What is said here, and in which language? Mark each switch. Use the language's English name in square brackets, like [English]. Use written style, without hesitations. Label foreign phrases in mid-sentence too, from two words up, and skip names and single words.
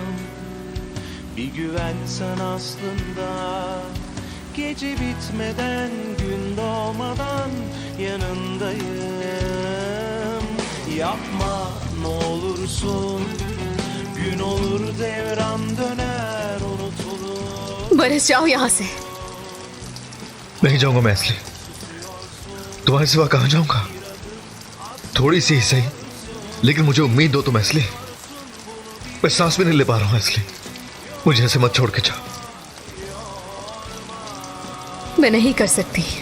[Turkish] Bir güvensen aslında gece bitmeden gün doğmadan yanındayım. Yapma ne olursun, gün olur devran döner unutulur. [Hindi] बरस जाओ यहाँ से। नहीं जाऊंगा मैं असली, तुम्हारे सिवा कहाँ जाऊंगा। थोड़ी सी ही सही, लेकिन मुझे उम्मीद दो तुम असली। मैं सांस भी नहीं ले पा रहा हूँ असली, मुझे ऐसे मत छोड़ के जाओ। मैं नहीं कर सकती।